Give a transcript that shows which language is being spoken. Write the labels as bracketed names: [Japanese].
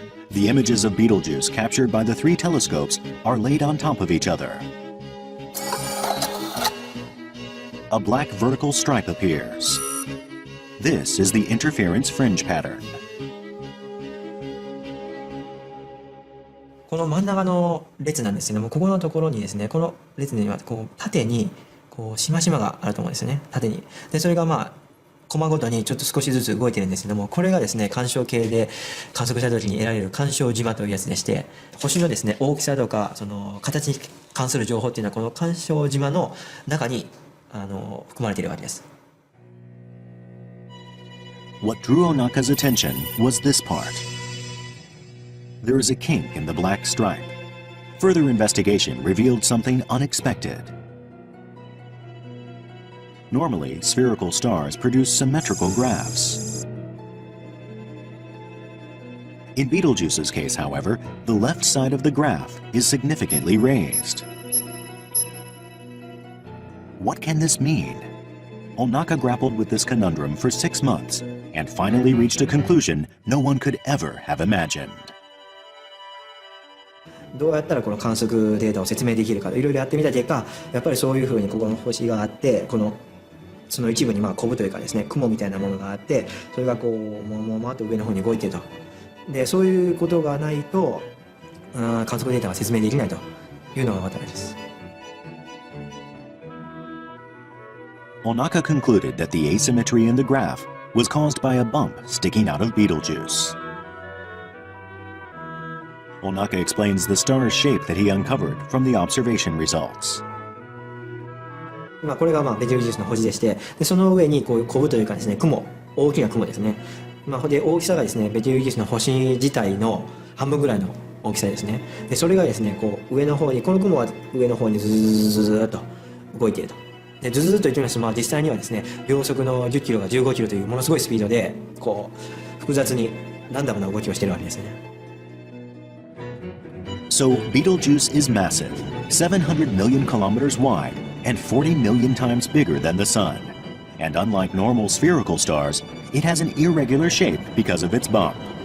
[English] The images of Betelgeuse captured by the 3 telescopes are laid on top of each other. A black vertical stripe appears. This is the interference fringe pattern. [Japanese] の真ん中の列なんですけども、ここのところにですね、この列にはこう縦にこうしましまがあると思うんですよね、縦に。でそれがまあコマごとにちょっと少しずつ動いてるんですけども、これがですね干渉計で観測した時に得られる干渉島というやつでして、星のですね大きさとかその形に関する情報っていうのはこの干渉島の中に含まれているわけです。 [English] What drew Onaka's attention was this part. There is a kink in the black stripe. Further investigation revealed something unexpected. Normally, spherical stars produce symmetrical graphs. In Betelgeuse's case, however, the left side of the graph is significantly raised. What can this mean? Onaka grappled with this conundrum for 6 months and finally reached a conclusion no one could ever have imagined. [Japanese] どうやったらこの観測データを説明できるかといろいろやってみた結果、やっぱりそういうふうにここの星があって、その一部にまあコブというかですね雲みたいなものがあって、それがこうもっと上の方に動いてると。でそういうことがないと観測データは説明できないというのが分かったわけです。 [English] Onaka concluded that the asymmetry in the graph was caused by a bump sticking out of Betelgeuse. Onaka explains the star's shape that he uncovered from the observation results. [Japanese] 今これがベテルギウスの星でして、でその上にこういうコブというかですね雲、大きな雲ですね。で大きさがですねベテルギウスの星自体の半分ぐらいの大きさですね。でそれがですねこう上の方に、この雲は上の方にズズズーっと動いていると。でズズズッと言ってみますと、実際にはですね秒速の10キロが15キロというものすごいスピードでこう複雑にランダムな動きをしているわけですね。 [English] So Betelgeuse is massive, 700 million kilometers wide and 40 million times bigger than the Sun. And unlike normal spherical stars, it has an irregular shape because of its bump.